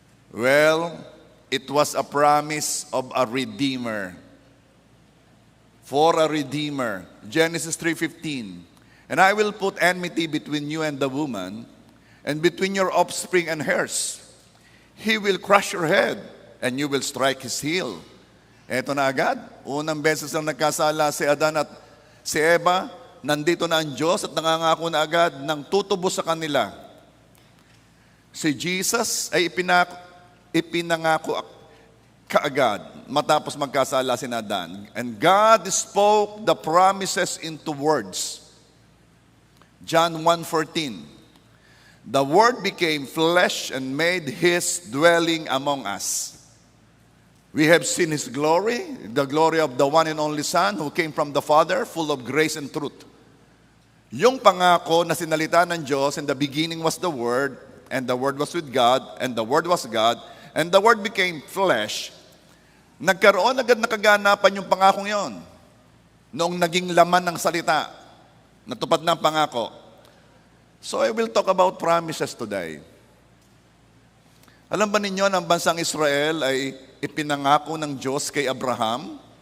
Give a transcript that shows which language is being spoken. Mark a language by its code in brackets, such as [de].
[en] Well, it was a promise of a Redeemer. For a Redeemer. Genesis 3:15. And I will put enmity between you and the woman, and between your offspring and hers. He will crush your head, and you will strike his heel. [tl] Eto na agad. Unang beses lang nagkasala si Adan at si Eva, nandito na ang Diyos at nangangako na agad ng tutubo sa kanila. Si Jesus ay ipinangako kaagad matapos magkasala si Adan. [en] And God spoke the promises into words. John 1:14. The Word became flesh and made His dwelling among us. We have seen His glory, the glory of the one and only Son who came from the Father, full of grace and truth. [tl] Yung pangako na sinalita ng Diyos, [en] in the beginning was the Word, and the Word was with God, and the Word was God, and the Word became flesh. [tl] Nagkaroon agad na kaganapan yung pangakong yon. Noong naging laman ng salita, natupad na ang pangako. [en] So I will talk about promises today. [tl] Alam ba ninyo na ang bansang Israel ay ipinangako ng Diyos kay Abraham?